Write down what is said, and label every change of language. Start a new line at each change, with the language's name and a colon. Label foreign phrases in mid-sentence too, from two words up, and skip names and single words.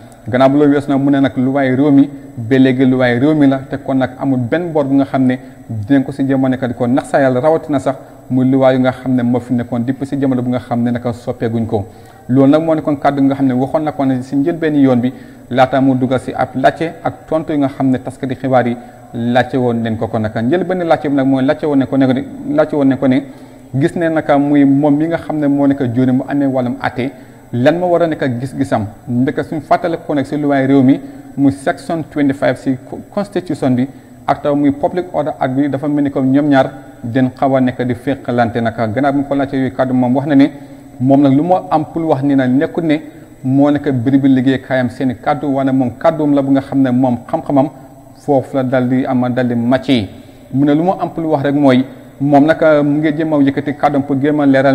Wolof: gannaaw bu loolu weesu nag mu ne nag luwaay réew mi ba léegi luwaay réew mi la te kon nag amul benn bor bu nga xam ne dinañ ko si jamono nekk di ko nax sa yàlla rawatina sax muy luwaay yu nga xam ne moo fi nekkoon depuis si jamono bu nga xam ne naka soppeeguñ ko loolu nag moo nekkoon kàddu nga xam ne waxoon na ko ne si njëlbeen yoon bi laata mu dugal si ab laajte ak tontu yi nga xam ne taskati xibaar yi laajte woon nañ ko naka njëlbeen laajte bi nag mooy laajte woon ne ko ne gis ne naka muy moom mi nga xam ne moo nekk jóoni mu amee wàllum atte lan ma war a nekk gis-gisam ndeke suñ fàttale ko nag si luwaay réew mi muy section 25 si constitution bi ak taw muy public order act bi dafa mel ni comme ñoom ñaar den xaw a nekk di féqalante naka gannaaw bi mu ko laajte yooyu kàddu moom wax na ne moom nag lu ma am pour wax ni na nekkul ne moo nekk biri bi liggéey kaayam seen i kàddu wane moom kàdduum la bu nga xam ne moom xam-xamam foofu la dal di ama dal di màcc mu ne lu ma am pour wax rek mooy moom naka mu ngi jéem a yëkkati kàddoom pour jéem a leeral